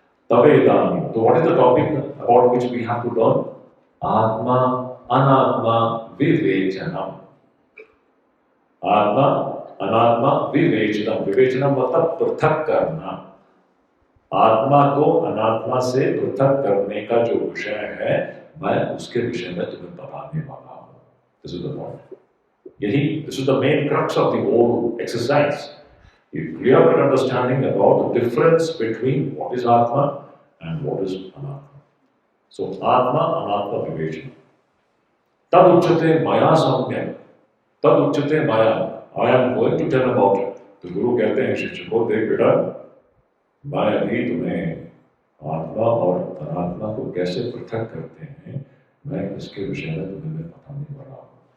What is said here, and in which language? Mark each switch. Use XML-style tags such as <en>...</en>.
<en>तवेदानीं, so what is the topic about which we have to learn?</en> <hi>आत्मा अनात्मा विवेचनम। आत्मा अनात्मा विवेचनम, विवेचनम मतलब पृथक करना। आत्मा को अनात्मा से पृथक करने का जो विषय है, मैं उसके विषय में तुम्हें बताने वाला हूं।</hi> <en>This is the point. This is the main crux of the whole exercise. You have an understanding about the difference between what is Atma and what is Anatma.</en> <sa>So Atma, Anatma Vivechana. Tad uchyate maya samyam. Tad uchyate maya.</sa> <en>I am going to tell about it.</en> <hi>तो गुरु कहते हैं शिष्य को, देख बेटा, मैं अभी तुम्हें आत्मा और अनात्मा को कैसे पृथक करते हैं, मैं इसके विषय में तुम्हें बताने वाला हूँ।</hi>